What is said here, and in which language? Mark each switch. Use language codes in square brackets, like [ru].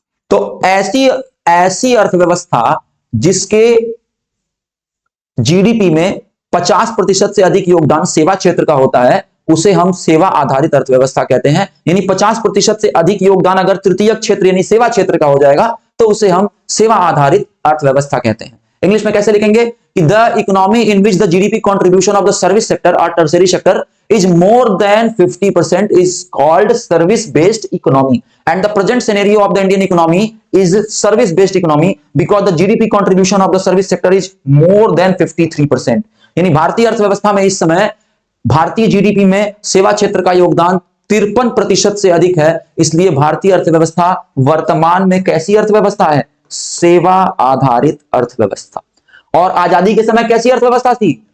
[hi] तो ऐसी अर्थव्यवस्था जिसके जीडीपी में 50% से अधिक योगदान सेवा क्षेत्र का होता है, उसे हम सेवा आधारित अर्थव्यवस्था कहते हैं। यानी 50% से अधिक योगदान अगर तृतीयक क्षेत्र यानी सेवा क्षेत्र का हो जाएगा तो उसे हम सेवा आधारित अर्थव्यवस्था कहते हैं। इंग्लिश में कैसे लिखेंगे कि [en] The economy in which the GDP contribution of the service sector और tertiary sector is more than 50% is called service based economy, and the present scenario of the Indian economy is service based economy because the GDP contribution of the service sector is more than 53%। [hi] यानी भारतीय अर्थव्यवस्था में इस समय भारतीय GDP में सेवा क्षेत्र का योगदान 53% से अधिक है। इसलिए भारतीय अर्थव्यवस्था वर्तमान में कैसी अर्थव्यवस्था है? सेवा आधारित अर्थव्यवस्था। और आजादी के समय कैसी अर्थव्यवस्था थी?